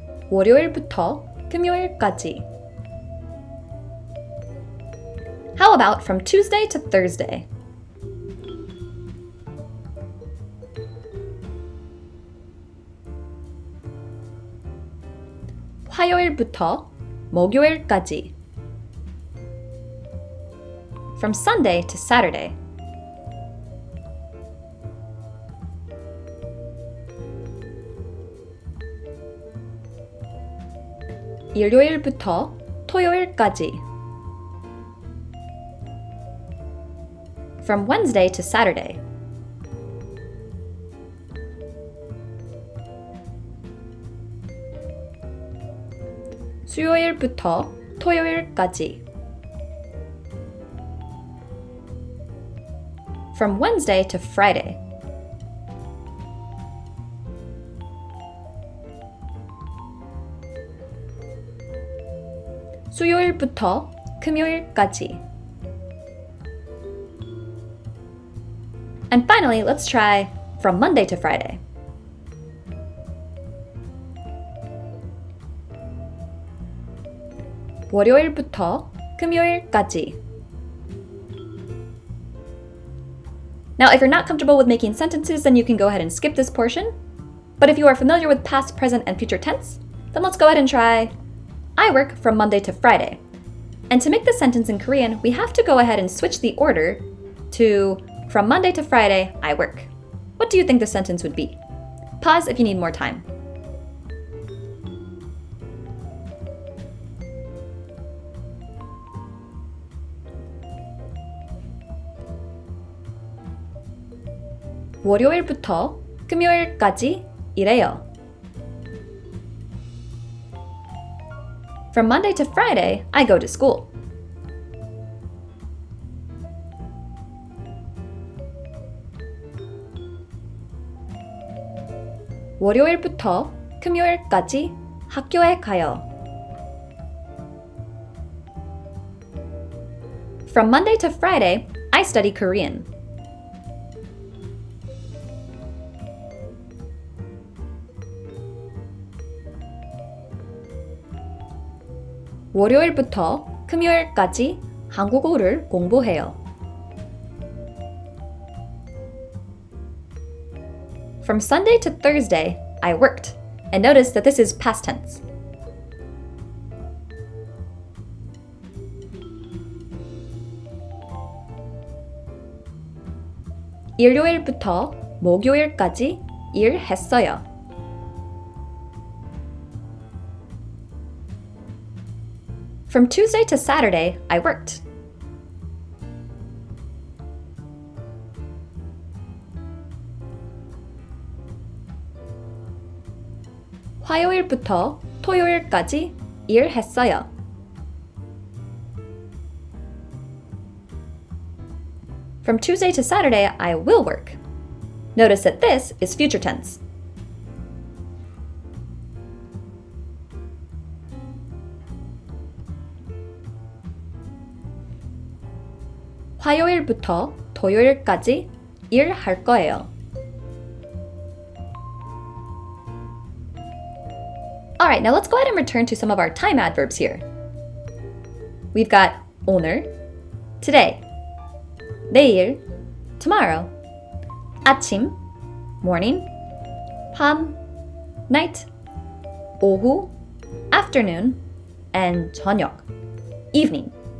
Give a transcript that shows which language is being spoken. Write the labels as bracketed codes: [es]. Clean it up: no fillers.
[ko] 월요일부터 금요일까지. [en] How about from Tuesday to Thursday? [ko] 화요일부터 목요일까지. [en] From Sunday to Saturday. [ko] 일요일부터 토요일까지. [en] From Wednesday to Saturday. [ko] 수요일부터 토요일까지. [en] From Wednesday to Friday. [ko] 수요일부터 금요일까지. [en] And finally, let's try from Monday to Friday. [ko] 월요일부터 금요일까지. [en] Now, if you're not comfortable with making sentences, then you can go ahead and skip this portion. But if you are familiar with past, present, and future tense, then let's go ahead and try I work from Monday to Friday. And to make this sentence in Korean, we have to go ahead and switch the order to from Monday to Friday, I work. What do you think the sentence would be? Pause if you need more time. [ko] 월요일부터 금요일까지 일해요. [en] From Monday to Friday, I go to school. [ko] 월요일부터 금요일까지 학교에 가요. [en] From Monday to Friday, I study Korean. [ko] 월요일부터 금요일까지 한국어를 공부해요. [en] From Sunday to Thursday, I worked. And notice that this is past tense. [ko] 일요일부터 목요일까지 일했어요. [en] From Tuesday to Saturday, I worked. [ko] 화요일부터 토요일까지 일했어요. [en] From Tuesday to Saturday, I will work. Notice that this is future tense. [ko] 화요일부터 토요일까지 일할 거예요. [en] Alright, now let's go ahead and return to some of our time adverbs here. We've got 오늘, today, 내일, tomorrow, 아침, morning, 밤, night, 오후, afternoon, and 저녁, evening.